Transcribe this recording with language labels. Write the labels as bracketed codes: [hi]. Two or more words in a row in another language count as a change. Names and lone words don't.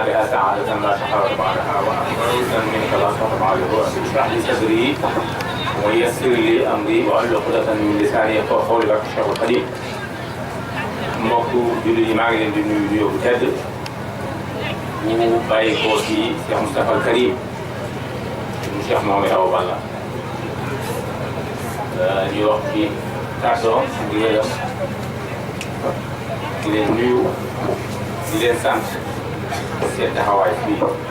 [ar] بها سعادة لا شقاوة بعدها وأمرا منك لا صوت بعده اشرح لي صدري ويسر لي أمري واحلل عقدة من لساني يفقهوا قولي [wo] barke Cheikhul Khadim mbokku jullit yi maa ngi leen di nuyu nuyoo bu tedd bu bàyyi ko ci Cheikh Moustapha Al Karim mu Cheikh Mohamed Awa Balla ñu wax ci kàddoom di leen nuyu di leen sant seen taxawaay fii